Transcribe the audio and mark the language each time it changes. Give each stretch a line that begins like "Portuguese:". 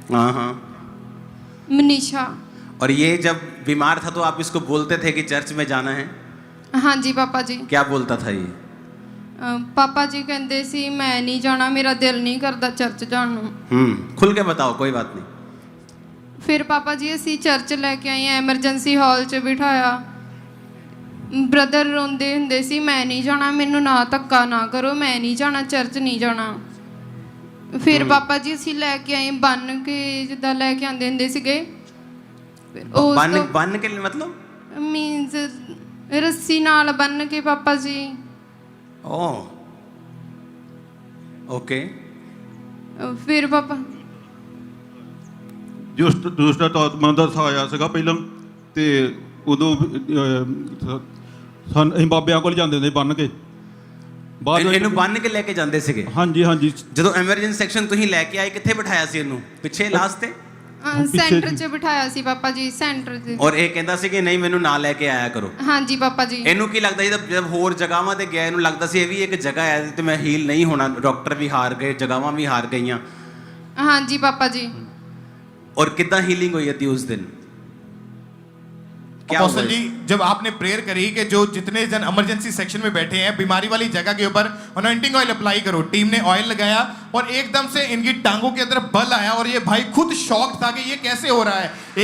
Hindi: हाँ हाँ। मनीषा। और ये जब बीमार था तो आप इसको बोलते थे कि चर्च में जाना है? हाँ जी पापा जी। क्या बोलता था ये? पापा जी कहते सी मैं नहीं जाना, मेरा दिल नहीं करता चर्च जाने ਨੂੰ। खुल के बताओ, कोई बात नहीं।
Punjabi: फिर पापा जी ਅਸੀਂ ਚਰਚ ਲੈ ਕੇ ਆਏ, ਐਮਰਜੈਂਸੀ ਹਾਲ 'ਚ ਬਿਠਾਇਆ। ਬ੍ਰਦਰ ਰੋਂਦੇ ਹੁੰਦੇ ਸੀ ਮੈਂ ਨਹੀਂ ਜਾਣਾ, ਮੈਨੂੰ ਨਾ ਧੱਕਾ ਨਾ ਕਰੋ, ਮੈਂ ਨਹੀਂ ਜਾਣਾ, ਚਰਚ ਨਹੀਂ ਜਾਣਾ। ਫਿਰ ਪਾਪਾ ਜੀ ਅਸੀਂ ਲੈ ਕੇ ਆਏ ਬੰਨ ਕੇ, ਜਿੱਦਾਂ ਲੈ ਕੇ ਆਉਂਦੇ ਹੁੰਦੇ ਸੀਗੇ ਉਸ
Hindi: बन
Punjabi: ਤੋਂ
Hindi: बन के मतलब
Punjabi: ਮੀਨਸ ਰੱਸੀ ਨਾਲ ਬੰਨ ਕੇ ਪਾਪਾ ਜੀ। ओ ओके ਫਿਰ ਪਾਪਾ ਜਿਸ ਦੂਸਰਾ ਆਤਮਾ ਦਾ ਸਹਾਇਆ ਸੀਗਾ ਪਹਿਲਾਂ, ਤੇ ਉਦੋਂ ਅਸੀਂ ਬਾਬਿਆਂ ਕੋਲ ਜਾਂਦੇ ਹੁੰਦੇ ਬੰਨ ਕੇ ਬਾਅਦ ਵਿੱਚ- ਇਹਨੂੰ ਬੰਨ ਕੇ ਲੈ ਕੇ ਜਾਂਦੇ ਸੀਗੇ। ਹਾਂਜੀ ਹਾਂਜੀ। ਜਦੋਂ ਐਮਰਜੈਂਸੀ ਸੈਕਸ਼ਨ ਤੁਸੀਂ ਲੈ ਕੇ ਆਏ, ਕਿੱਥੇ ਬਿਠਾਇਆ ਸੀ ਇਹਨੂੰ? ਪਿੱਛੇ ਲਾਸਟ ਤੇ? ਸੈਂਟਰ 'ਚ ਬਿਠਾਇਆ ਸੀ ਪਾਪਾ ਜੀ, ਸੈਂਟਰ 'ਚ। ਔਰ ਇਹ ਕਹਿੰਦਾ ਸੀ ਕਿ ਨਹੀਂ ਮੈਨੂੰ ਨਾਲ ਲੈ ਕੇ ਆਇਆ ਕਰੋ। ਹਾਂਜੀ ਪਾਪਾ ਜੀ। ਇਹਨੂੰ ਕੀ ਲੱਗਦਾ ਜਦ ਹੋਰ ਜਗ੍ਹਾਵਾਂ ਤੇ ਗਿਆ, ਇਹਨੂੰ ਲੱਗਦਾ ਸੀ ਇਹ ਵੀ ਇੱਕ ਜਗ੍ਹਾ ਹੈ ਤੇ ਮੈਂ ਹੀਲ ਨਹੀਂ ਹੋਣਾ, ਡਾਕਟਰ ਵੀ ਹਾਰ ਗਏ, ਜਗ੍ਹਾਵਾਂ ਵੀ ਹਾਰ ਗਈਆਂ। ਹਾਂਜੀ ਪਾਪਾ जी।
Hindi: और कितना हीलिंग हुई थी उस दिन? क्या हुआ? अपोस्टल जी, जब आपने प्रेयर करी कि जो जितने जन इमरजेंसी सेक्शन में बैठे हैं बीमारी वाली जगह के ऊपर अनॉइंटिंग ऑयल अप्लाई करो, टीम ने ऑयल लगाया और एकदम से इनकी टांगों के अंदर बल आया और ये भाई खुद शॉक था कि ये कैसे हो रहा है।